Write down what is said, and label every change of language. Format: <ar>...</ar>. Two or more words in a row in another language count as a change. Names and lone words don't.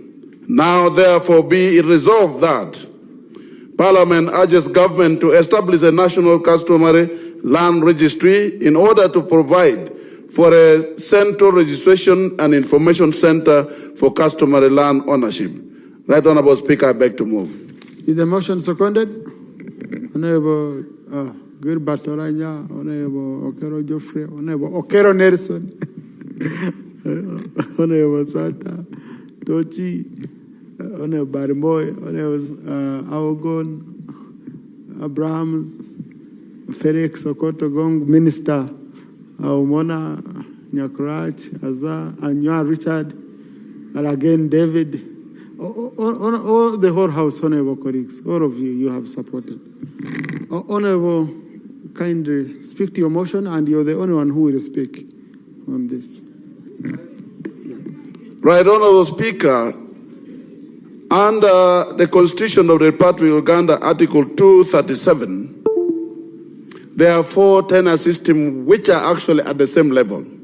<en>Now, therefore, be it resolved that Parliament urges government to establish a national customary land registry in order to provide for a central registration and information center for customary land ownership. Right Honourable Speaker, I beg to move. Is the motion seconded? Honourable Gilbert Oranya, Honourable Okero Geoffrey, Honourable Okero Nelson, Honourable Sata, Tochi, Honourable Barimoy, Honourable Aogon, Abrahams, Felix Okoto Gong, Minister Aumona, Nyakrach, Azar, Anua Richard, and again David, all the whole House, Honourable colleagues, all of you, you have supported. Honourable, kindly speak to your motion, and you're the only one who will speak on this. Right Honourable Speaker, under the Constitution of the Republic of Uganda, Article 237, there are 4 tenure systems which are actually at the same level.</en>